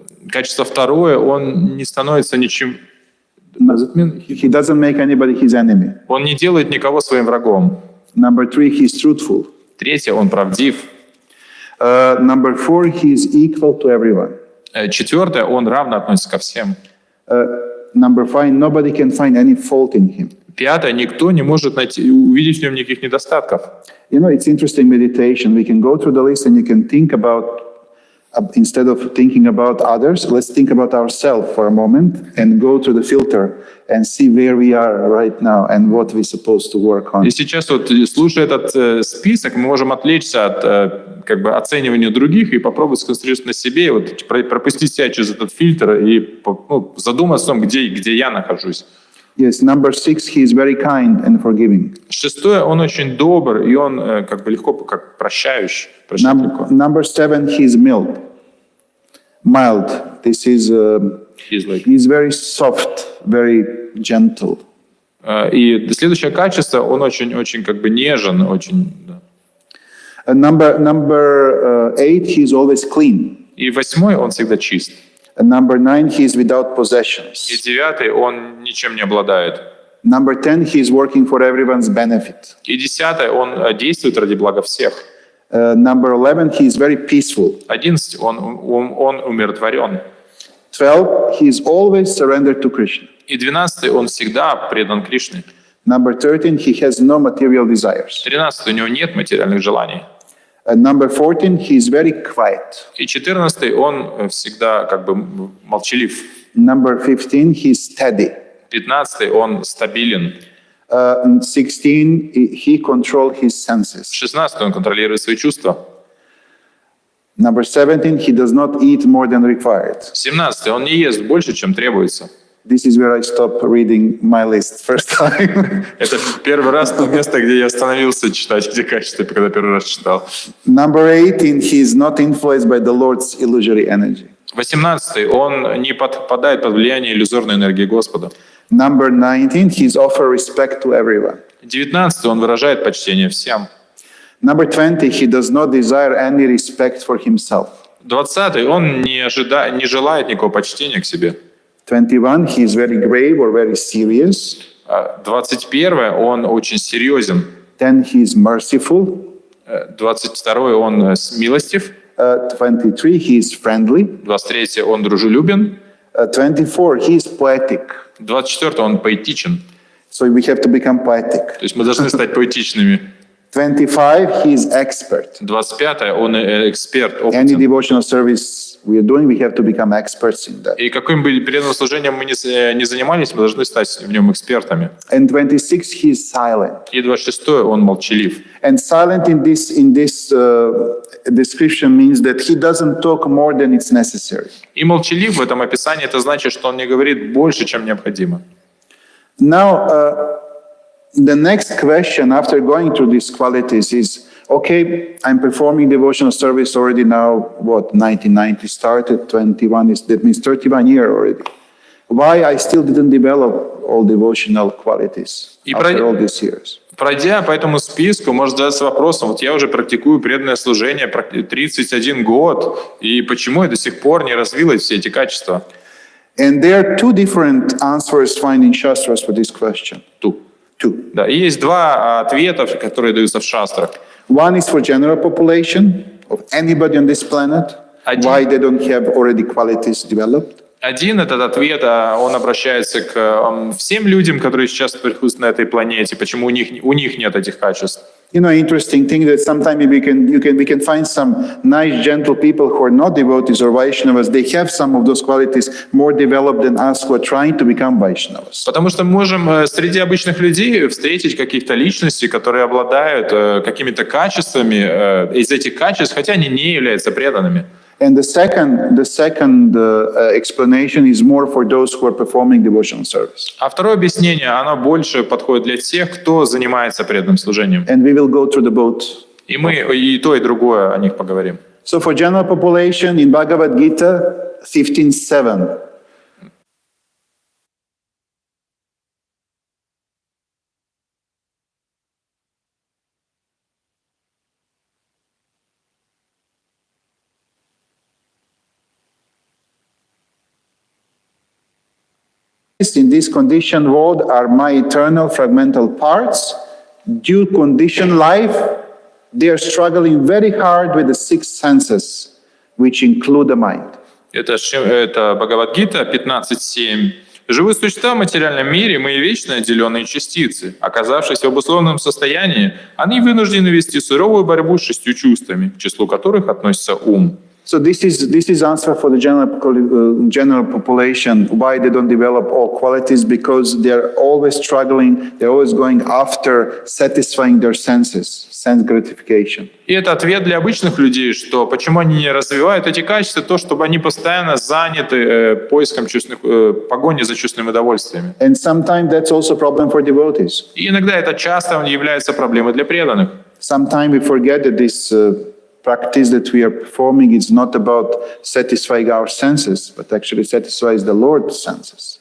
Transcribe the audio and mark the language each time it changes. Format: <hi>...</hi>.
<ru>Качество второе, он не становится ничем...</ru> <en>He doesn't make anybody his enemy.</en> <ru>Он не делает никого своим врагом.</ru> <en>Number three, he's truthful.</en> <ru>Третье, он правдив.</ru> <en>Number four, he's equal to everyone.</en> <ru>Четвертое, он равно относится ко всем.</ru> <en>Number five, nobody can find any fault in him.</en> <ru>Пятое, никто не может увидеть в нем никаких недостатков.</ru> <en>You know, it's interesting meditation. We can go through the list and you can think about, instead of thinking about others, let's think about ourselves for a moment and go through the filter and see where we are right now and what we're supposed to work on.</en> <ru>И сейчас вот, слушая этот список, мы можем отвлечься от как бы оценивания других и попробовать сконцентрироваться на себе, и вот пропустить себя через этот фильтр и задуматься о том, где я нахожусь.</ru> <en>Yes, number 6, he is very kind and forgiving.</en> <ru>Шестое, он очень добр, и он как бы легко, как прощающий.</ru> <en>Number 7, he is mild. Mild. This is, he's very soft, very gentle.</en> <ru>И следующее качество, он очень как бы нежен, очень... Да.</ru> <en>Number 8, he is always clean.</en> <ru>И восьмой, он всегда чист.</ru> <en>Number 9, he is without possessions.</en> <ru>И девятый, он ничем не обладает.</ru> <en>Number 10, he is working for everyone's benefit.</en> <ru>И десятый, он действует ради блага всех.</ru> <en>Number 11, he is very peaceful.</en> <ru>11, он умиротворен.</ru> <en>12, he is always surrendered to Krishna.</en> <ru>И 12, он всегда предан Кришне.</ru> <en>Number 13, he has no material desires.</en> <ru>13, у него нет материальных желаний.</ru> <en>Number 14, he is very quiet.</en> <ru>И 14, он всегда как бы молчалив.</ru> <en>Number 15, he is steady.</en> <ru>15, он стабилен.</ru> <en>16, he controls his senses.</en> <ru>16, он контролирует свои чувства.</ru> <en>Number 17, he does not eat more than required.</en> <ru>17, он не ест больше, чем требуется.</ru> <en>This is where I stopped reading my list first time.</en> <ru>Это первый раз то место, где я остановился читать эти качества, когда первый раз читал.</ru> <en>Number 18, he is not influenced by the Lord's illusory energy.</en> <ru>18, он не подпадает под влияние иллюзорной энергии Господа.</ru> <en>Number 19, he offers respect to everyone.</en> <ru>19, он выражает почтение всем.</ru> <en>Number 20, he does not desire any respect for himself.</en> <ru>20, он не желает никакого почтения к себе.</ru> <en>21, he is very grave or very serious.</en> <ru>21, он очень серьезен.</ru> <en>10, he is merciful.</en> <ru>22, он милостив.</ru> <en>23, he is friendly.</en> <ru>23, он дружелюбен.</ru> <en>24, he is poetic.</en> <ru>24, он поэтичен.</ru> <en>So we have to become poetic.</en> <ru>То есть мы должны стать поэтичными.</ru> <en>25, he is expert.</en> <ru>25, он эксперт,</ru> <en>Any</en> <ru>опытен.</ru> <en>devotional service we are doing, we have to become experts in that.</en> <ru>И каким бы преданным служением мы не занимались, мы должны стать в нем экспертами.</ru> <en>And 26, he is silent.</en> <ru>И 26, он молчалив.</ru> <en>And silent in this description means that he doesn't talk more than it's necessary.</en> <ru>И молчалив в этом описании, это значит, что он не говорит больше, чем необходимо.</ru> <en>Now, the next question after going through these qualities is, okay, I'm performing devotional service already now, 1990 started, 21 that means 31 years already. Why I still didn't develop all devotional qualities after all these years?</en> <ru>Пройдя по этому списку, можно задаться вопросом, вот я уже практикую преданное служение 31 год, и почему я до сих пор не развила все эти качества?</ru> <en>And there are two different answers found in Shastras for this question. Two.</en> <ru>Да, и есть два ответа, которые даются в шастрах.</ru> <en>One is for general population of anybody on this planet. Why they don't have already qualities developed.</en> <ru>Один этот ответ, он обращается к всем людям, которые сейчас присутствуют на этой планете, почему у них нет этих качеств.</ru> <en>You know, interesting thing that sometimes we can find some nice, gentle people who are not devotees or Vaishnavas. They have some of those qualities more developed than us who are trying to become Vaishnavas.</en> <ru>Потому что мы можем среди обычных людей встретить каких-то личностей, которые обладают какими-то качествами из этих качеств, хотя они не являются преданными.</ru> <en>And the second explanation is more for those who are performing devotional service.</en> <ru>А второе объяснение, оно больше подходит для тех, кто занимается преданным служением.</ru> <en>And we will go through the both.</en> <ru>И мы и то, и другое о них поговорим.</ru> <en>So for general population in Bhagavad Gita 15:7. In this conditioned world are my eternal fragmental parts. Due conditioned life, they are struggling very hard with the six senses, which include the mind.</en> <ru>Это Бхагавад-гита 15.7. Живые существа в материальном мире, мы и вечно отделенные частицы. Оказавшись в обусловленном состоянии, они вынуждены вести суровую борьбу с 6 чувствами, к числу которых относится ум.</ru> <en>So this is answer for the general population why they don't develop all qualities, because they're always struggling, they're always going after satisfying their senses, sense gratification.</en> <ru>И это ответ для обычных людей, что почему они не развивают эти качества, то, чтобы они постоянно заняты поиском погони за чувственными удовольствиями.</ru> <en>And sometimes that's also a problem for devotees.</en> <ru>И иногда это часто является проблемой для преданных.</ru> <en>Sometimes we forget that this practice that we are performing is not about satisfying our senses, but actually satisfies the Lord's senses.</en>